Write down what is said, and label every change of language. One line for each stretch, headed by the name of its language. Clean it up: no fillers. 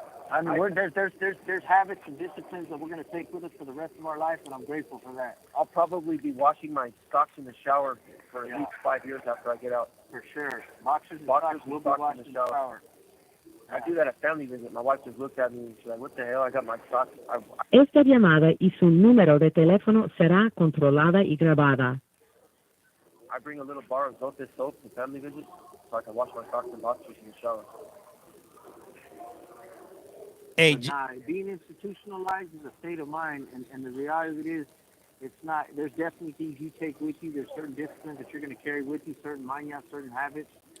English: I mean, there's habits and disciplines that we're going to take with us for the rest of our life, and I'm grateful for that. I'll probably be washing my socks in the shower for at least 5 years after I get out. For sure. Boxers and socks will be washed in the shower. I do that at family visit. My wife just looked at me and she's like, "What the hell? I got my socks."
Spanish: Esta llamada y su número de teléfono será controlada y grabada.
English: I bring a little bar of Lopez soap to family visits so I can wash my socks and boxers in the shower. Hey, Nah, being institutionalized is a state of mind, and the reality of it is, it's not. There's definitely things you take with you. There's certain disciplines that you're going to carry with you, certain mañas, certain habits.